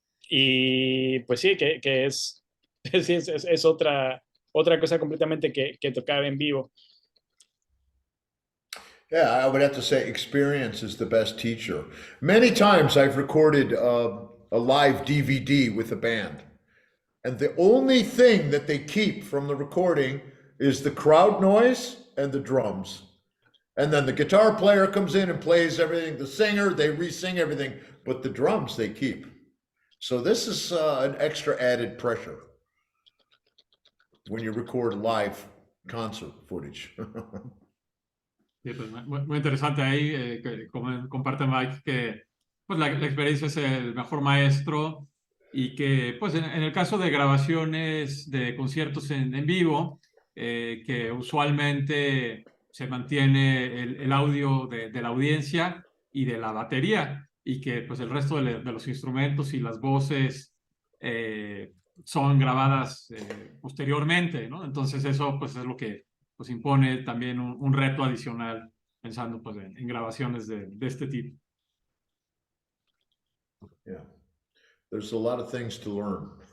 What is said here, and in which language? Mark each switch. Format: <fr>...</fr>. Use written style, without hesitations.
<es>Y pues sí, que es otra cosa completamente que tocar en vivo.</es> <en>Yeah, I would have to say experience is the best teacher. Many times I've recorded a live DVD with a band, and the only thing that they keep from the recording is the crowd noise and the drums. And then the guitar player comes in and plays everything. The singer, they re-sing everything, but the drums they keep. So this is an extra added pressure when you record live concert footage.</en> <es>Sí, pues muy interesante ahí, que comparte Mike, que pues la experiencia es el mejor maestro, y que pues en el caso de grabaciones de conciertos en vivo, que usualmente se mantiene el audio de la audiencia y de la batería, y que pues el resto de los instrumentos y las voces son grabadas posteriormente, ¿no? Entonces eso pues es lo que pues impone también un reto adicional, pensando pues en grabaciones de este tipo.</es> <en>Yeah, there's a lot of things to learn.</en>